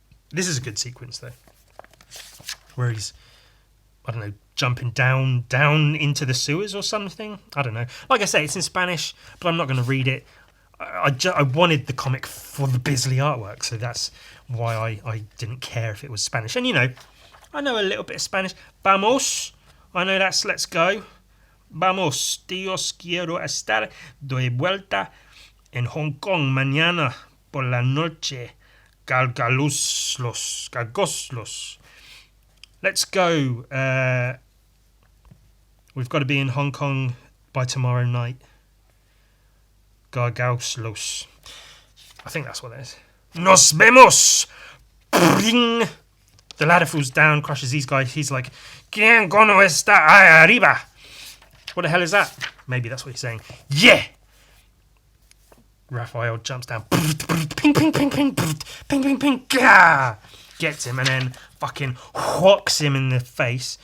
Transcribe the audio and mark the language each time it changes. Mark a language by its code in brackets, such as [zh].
[en] This is a good sequence, though, where he's, I don't know, jumping down into the sewers or something. I don't know. Like I say, it's in Spanish, but I'm not going to read it. I wanted the comic for the Bisley artwork, so that's why I didn't care if it was Spanish. And, you know, I know a little bit of Spanish. [es] Vamos. [en] I know that's let's go. Vamos. [es] Dios, quiero estar de vuelta en Hong Kong mañana por la noche. [en] Galgoslos. Let's go. We've got to be in Hong Kong by tomorrow night. Gargauslos. I think that's what that is. [es] Nos vemos! [en] Bring! The ladder falls down, crushes these guys. He's like, [es] ¿Quién cono está ahí arriba? [en] What the hell is that? Maybe that's what he's saying. Yeah! Raphael jumps down. Ping, ping, ping, ping. Ping, ping, ping. Gah! Gets him and then fucking whocks him in the face.